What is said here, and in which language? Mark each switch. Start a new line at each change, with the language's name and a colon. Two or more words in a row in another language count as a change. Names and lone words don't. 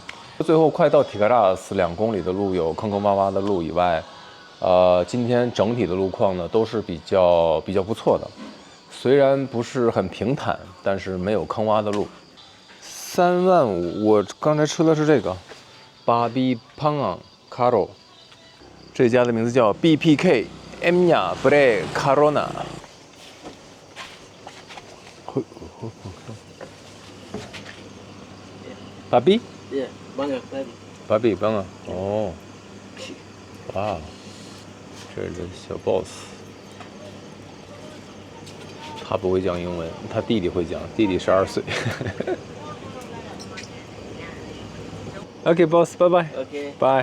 Chinese: 最后快到提卡拉斯2公里的路有坑坑洼洼的路以外，今天整体的路况呢都是比较不错的，虽然不是很平坦，但是没有坑洼的路。3万5，我刚才吃的是这个Babi Pangang Caro， 这家的名字叫 BPK Emnya Bre Carona。Babi？
Indonesian: Yeah, bangga, Babi bangga。
Chinese: 哇，这是小 boss， 他不会讲英文，他弟弟会讲，弟弟12岁。
English: OK boss，
Chinese: 拜拜。 OK，拜。